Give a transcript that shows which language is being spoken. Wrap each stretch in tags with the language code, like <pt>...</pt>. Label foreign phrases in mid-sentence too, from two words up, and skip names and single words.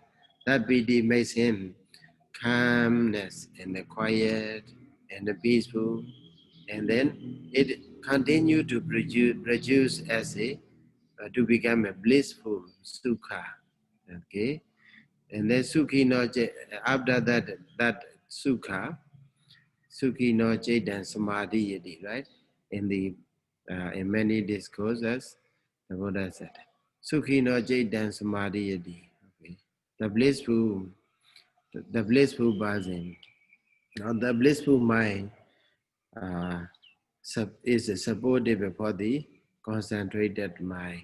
<en>That pity makes him calmness and the quiet and the peaceful, and then it continue to produce as a to become a blissful sukha. Okay, and then</en> <pi>sukhi no</pi> <en>after that sukha,</en> <pi>sukhi no chetan samadhi yati,</pi> <en>right? In many discourses, the Buddha said,</en> <pi>sukhi no chetan samadhi yati.</pi> <en>Okay, the blissful person, the blissful mind uh, is supportive for the concentrated mind.</en>